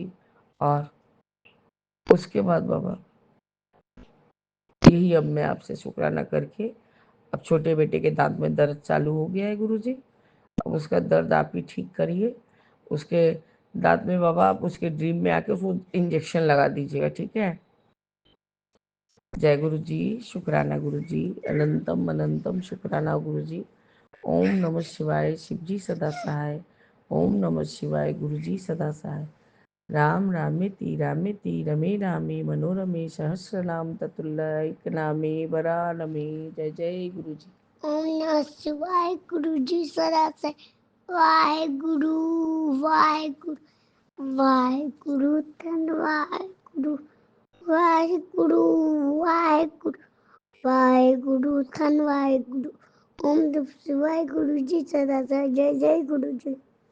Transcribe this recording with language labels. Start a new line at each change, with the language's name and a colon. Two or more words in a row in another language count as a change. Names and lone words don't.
Hindi: और उसके बाद बाबा यही अब मैं आपसे शुक्राना करके, अब छोटे बेटे के दांत में दर्द चालू हो गया है गुरुजी, अब उसका दर्द आप ही ठीक करिए। उसके दांत में बाबा आप उसके ड्रीम में आके उसको इंजेक्शन लगा दीजिएगा, ठीक है। जय गुरु जी, शुक्राना गुरु जी, अनंतम अनंतम शुक्राना गुरु जी।
Sanskrit: ओम नमः शिवाय,
Hindi: शिव जी सदा सहाय।
Sanskrit: ओम नमः शिवाय,
Hindi: गुरु जी सदा सहाय।
Sanskrit: राम रामेति रमे रामे मनोरमे सहस्रनाम ततुल्य नामे वरानमे।
Hindi: जय जय गुरु जी।
Sanskrit: ओम नमः शिवाय,
Hindi: गुरु जी सदा से वाहेगुरु वाहेगुरु वाहेगुरु धन्यवाद गुरु वाहेगुरु वाहेगुरु वाहेगुरु धन्यवाद गुरु।
Sanskrit: ओम नमः शिवाय,
Hindi: गुरु जी सदा से जय जय गुरु जी।